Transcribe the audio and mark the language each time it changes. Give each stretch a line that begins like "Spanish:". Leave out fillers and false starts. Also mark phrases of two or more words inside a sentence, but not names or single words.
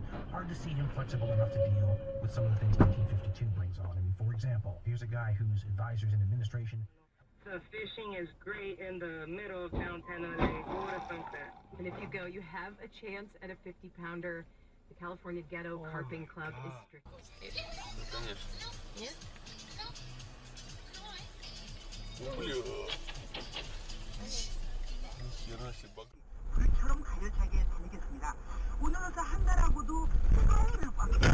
English: Hard to see him flexible enough to deal with some of the things 1952 brings on. I mean, for example, here's a guy whose advisors in administration. The fishing is great in the middle of downtown LA. Go to Sunset. And if you go, you have a chance at a 50-pounder. The California Ghetto Carping Club is strict.
Russian: Конечно. Нет? Бля. Нихера себе баг.
Korean: 불처럼 가열차게 다니겠습니다. 오늘부터 한 달하고도 하루를 꽉